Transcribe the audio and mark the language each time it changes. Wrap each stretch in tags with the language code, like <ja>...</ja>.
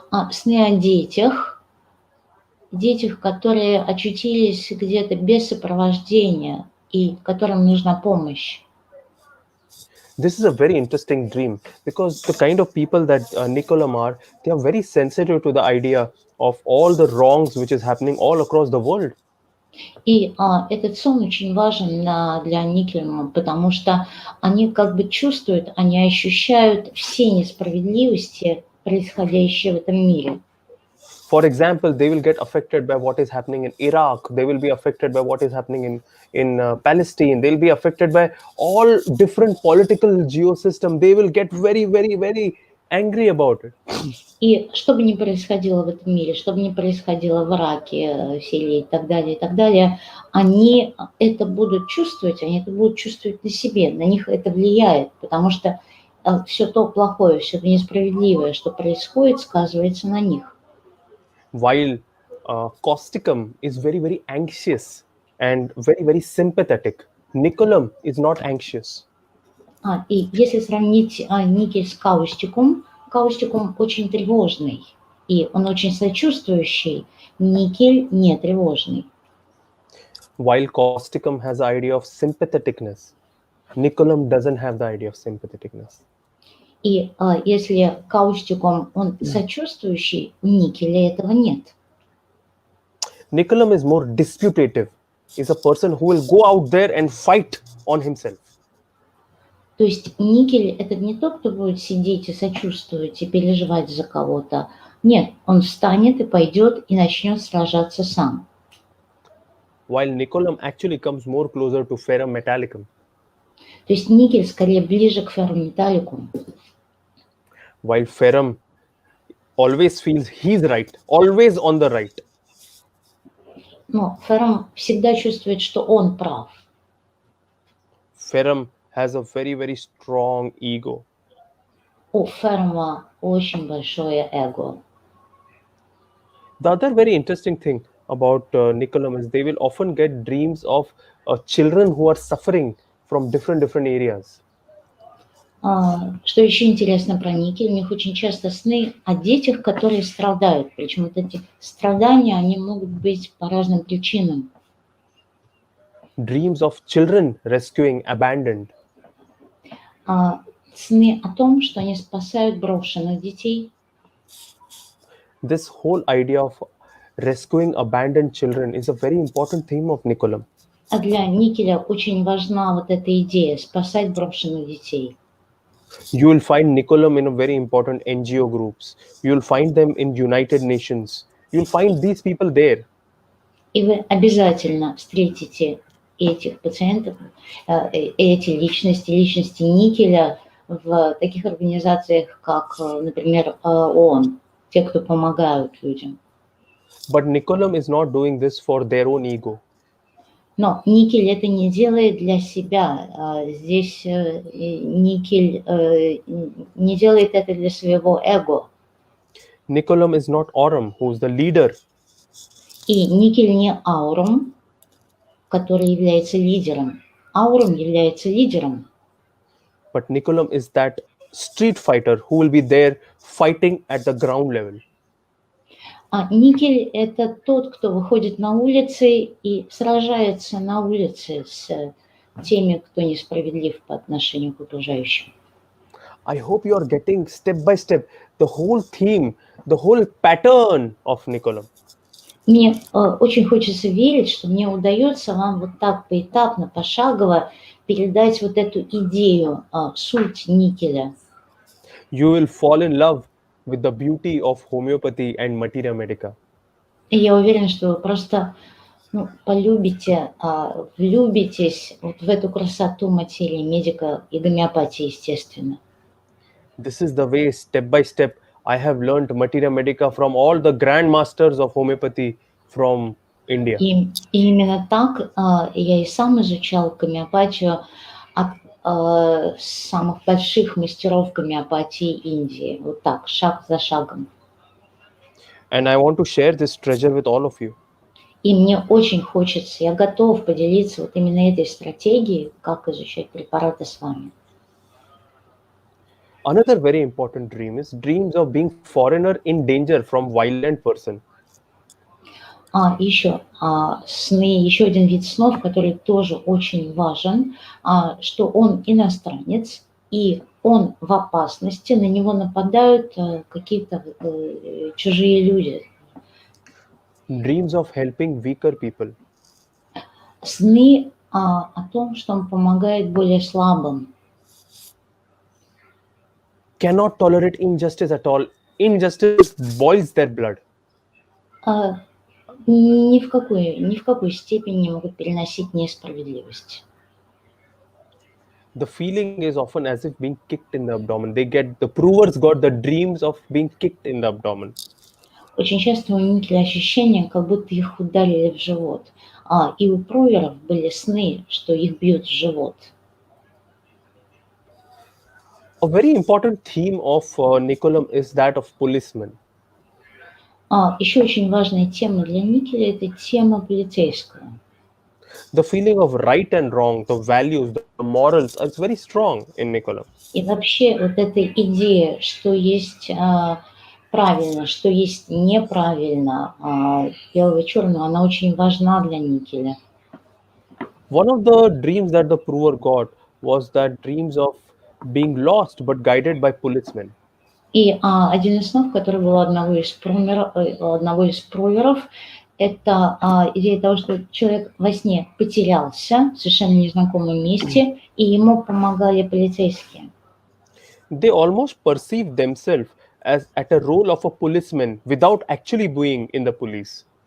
<ru>Сны о детях, которые очутились где-то без сопровождения и которым нужна помощь.</ru> <en>This is a very interesting dream because the kind of people that Nicolam are, they are very sensitive to the idea of all the wrongs which is happening all across the world.</en> <ru>И этот сон очень важен для Николама, потому что они как бы чувствуют, они ощущают все несправедливости, происходящие в этом мире.</ru> <en>For example, they will get affected by what is happening in Iraq. They will be affected by what is happening in Palestine. They'll be affected by all different political geosystem. They will get very, very, very angry about it.</en> <ru>И что бы ни происходило в этом мире, что бы ни происходило в Ираке, Сирии и так далее, они это будут чувствовать, они это будут чувствовать на себе, на них это влияет, потому что все то плохое, все то несправедливое, что происходит, сказывается на них.</ru> <en>While Causticum is very, very anxious and very, very sympathetic, Nicolum is not anxious.</en> <ru>И если сравнить никель с каустикум, каустикум очень тревожный, и он очень сочувствующий, никель не тревожный.</ru> <en>While Causticum has the idea of sympatheticness, Nicolum doesn't have the idea of sympatheticness.</en> <ru>И если каустикум, он сочувствующий, у никеля этого нет.</ru> <en>Nicolum is more disputative. Is a person who will go out there and fight on himself.</en> <ru>То есть никель – это не тот, кто будет сидеть и сочувствовать, и переживать за кого-то. Нет, он встанет и пойдет и начнет сражаться сам.</ru> <en>While Nicolum actually comes more closer to Ferrum Metallicum.</en> <ru>То есть никель скорее ближе к феррометаллику.</ru> <en>While Ferrum always feels he's right, always on the right.</en> <ru>Но феррум всегда чувствует, что он прав.</ru> <en>Ferrum has a very, very strong ego.</en> <ru>У феррума очень большое эго.</ru> <en>The other very interesting thing about Nicolum is they will often get dreams of children who are suffering from different areas.</en> <ru>Что еще интересно про никель, у них очень часто сны о детях, которые страдают. Причем вот эти страдания, они могут быть по разным причинам.</ru> <en>Dreams of children rescuing abandoned.</en> <ru>Сны о том, что они спасают брошенных детей.</ru> <en>This whole idea of rescuing abandoned children is a very important theme of Nicolum.</en> <ru>А для никеля очень важна вот эта идея спасать брошенных детей.</ru> <en>You will find Nicolum in a very important NGO groups. You will find them in United Nations. You will find these people there.</en> <ru>И вы обязательно встретите этих пациентов, эти личности никеля в таких организациях, как, например, ООН, те, кто помогают людям.</ru> <en>But Nicolum is not doing this for their own ego.</en> <ru>Но никель это не делает для себя. Здесь никель не делает это для своего эго.</ru> <en>Nicolum is not Aurum, who is the leader.</en> <ru>И никель не Аурум, который является лидером. Аурум является лидером.</ru> <en>But Nicolum is that street fighter who will be there fighting at the ground level.</en> <ru>А никель это тот, кто выходит на улицы и сражается на улице с теми, кто несправедлив по отношению к окружающим.</ru> <en>I hope you are getting step by step the whole theme, the whole pattern of Nicolum.</en> <ru>Мне очень хочется верить, что мне удается вам вот так поэтапно, пошагово передать вот эту идею, суть никеля.</ru> <en>You will fall in love with the beauty of homeopathy and materia medica.</en> <ru>И я уверена, что вы просто полюбите, влюбитесь вот в эту красоту материи медика и гомеопатии, естественно.</ru> <en>This is the way, step by step, I have learned materia medica from all the grandmasters of homeopathy from India.</en> <ru>И именно так я и сам изучал гомеопатию от самых больших мастеров гомеопатии Индии. Вот так, шаг за шагом.</ru> <en>And I want to share this treasure with all of you.</en> <ru>И мне очень хочется, я готов поделиться вот именно этой стратегией, как изучать препараты с вами.</ru> <en>Another very important dream is dreams of being foreigner in danger from violent person.</en> <ru>Еще сны, еще один вид снов, который тоже очень важен, что он иностранец, и он в опасности, на него нападают какие-то чужие люди.</ru> <en>Dreams of helping weaker people.</en> <ru>Сны о том, что он помогает более слабым.</ru> <en>Cannot tolerate injustice at all. Injustice boils their blood.</en> <ru>А, ни в какой степени не могут переносить несправедливость.</ru> <en>The feeling is often as if being kicked in the abdomen. The provers got the dreams of being kicked in the abdomen.</en> <ru>Очень часто у Никеля ощущение, как будто их ударили в живот. И у проверов были сны, что их бьют в живот.</ru> <en>A very important theme of Nicolam is that of policemen.</en> <ru>Еще очень важная тема для Никеля – это тема полицейского.</ru> <en>The feeling of right and wrong, the values, the morals, is very strong in Nicolam.</en> <ru>И вообще вот эта идея, что есть правильно, что есть неправильно, белого и черного, она очень важна для Никеля.</ru> <en>One of the dreams that the prover got was that dreams of being lost but guided by policemen.</en> <ru>И один из снов, который был у одного из проверов, это идея того, что человек во сне потерялся в совершенно незнакомом месте, и ему помогали полицейские.</ru> <en>They almost perceive themselves as at a role of a policeman without actually being in the police.</en>